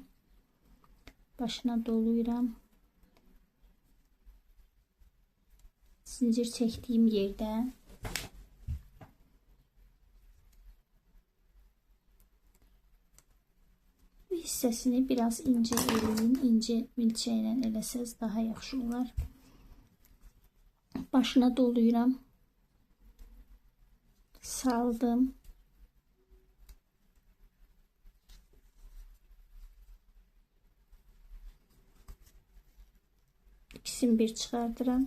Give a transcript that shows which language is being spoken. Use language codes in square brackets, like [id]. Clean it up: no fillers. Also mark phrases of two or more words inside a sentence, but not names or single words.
[az] Başına doluyuram. [tr] Zincir çektiğim yerden [az] bu hissəsini biraz ince eləyin. İnce milçəklə eləsəz daha yaxşı olar. Başına doluyuram. Saldım. İkisini bir çıxardıram.